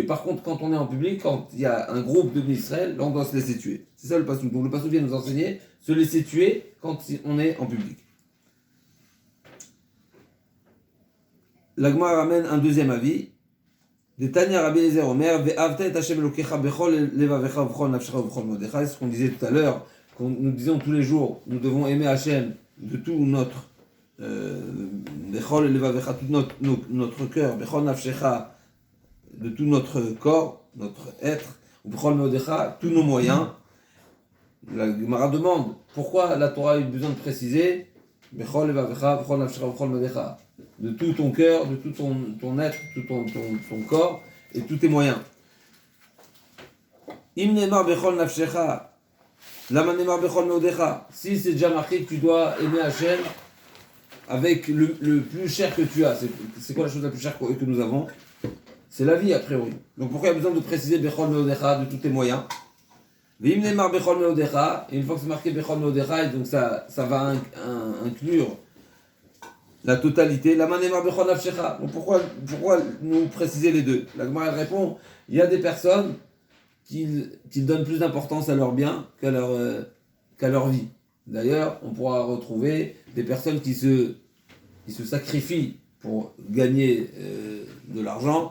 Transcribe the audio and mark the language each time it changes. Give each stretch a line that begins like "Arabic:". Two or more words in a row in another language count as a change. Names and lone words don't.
French: Par contre, quand on est en public, quand il y a un groupe de Israël, là on doit se laisser tuer. C'est ça le passouk. Donc le passouk vient nous enseigner, se laisser tuer quand on est en public. L'Agma ramène un deuxième avis.
Hebrew: דתניא רבי אליעזר אומר ואהבת את ה' אלהיך בכל לבבך ובכל נפשך ובכל מאדך.
French: C'est ce qu'on disait tout à l'heure, nous disions tous les jours, nous devons aimer Hashem de tout notre
Hebrew: בכל לבבך,
French: tout notre cœur,
Hebrew: בכל נפשך,
French: tout notre corps, notre être,
Hebrew: ובכל מאדך,
French: tous nos moyens. La Gemara demande pourquoi la Torah a eu besoin de préciser
Hebrew: בכל לבבך, בכל נפשך, בכל מאדך,
French: de tout ton cœur, de tout ton être, tout ton corps et tous tes moyens.
Hebrew: אם נאמר בכל נפשך, למה נאמר בכל מאדך.
French: Si c'est déjà marqué que tu dois aimer Hachem avec le plus cher que tu as, c'est quoi la chose la plus chère que nous avons? C'est la vie a priori. Donc pourquoi il y a besoin de préciser
Hebrew: בכל מאדך,
French: de tous tes moyens?
Hebrew: ואם נאמר בכל מאדך,
French: et une fois que c'est marqué
Hebrew: בכל מאדך,
French: et donc ça va inclure la totalité.
Hebrew: למה נאמר בכל נפשך.
French: Donc pourquoi nous préciser les deux? La Gemara elle répond, il y a des personnes qui donnent plus d'importance à leur bien qu'à leur vie. D'ailleurs, on pourra retrouver des personnes qui se sacrifient pour gagner de l'argent.